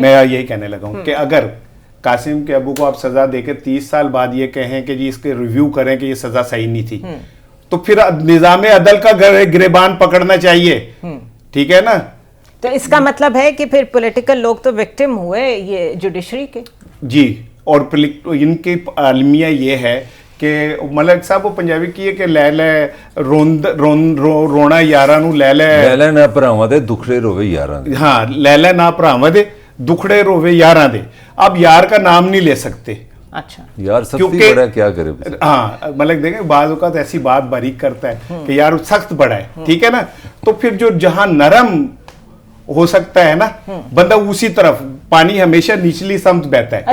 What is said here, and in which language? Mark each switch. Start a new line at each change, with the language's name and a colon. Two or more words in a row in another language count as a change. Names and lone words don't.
Urdu: میں یہی کہنے لگا ہوں کہ اگر قاسم کے ابو کو آپ سزا دے کے 30 سال بعد یہ کہیں کہ جی اس کے ریویو کریں کہ یہ سزا صحیح نہیں تھی, تو پھر نظام عدل کا گریبان پکڑنا چاہیے, ٹھیک ہے نا. تو اس کا مطلب ہے کہ پھر پولیٹیکل لوگ تو وکٹم ہوئے یہ جوڈیشری کے. جی, اور ان کی عالمیہ یہ ہے کہ ملک صاحب وہ پنجابی کی ہے کہ
Punjabi: لے لے رونا یاراں نو لے لے نہ پراواں دے دکھڑے روے یاراں دے. ہاں, لے لے نہ پراواں دے دکھڑے روے یاراں دے.
Urdu: اب یار کا نام نہیں لے سکتے. اچھا یار سختی بڑا ہے, کیا کرے. ہاں, ملک دیکھیں بعض اوقات ایسی بات باریک کرتا ہے کہ یار سخت بڑا ہے, ٹھیک ہے نا. تو پھر جو جہاں نرم ہو سکتا ہے نا بندہ, اسی طرف پانی ہمیشہ نچلی سمت بہتا ہے.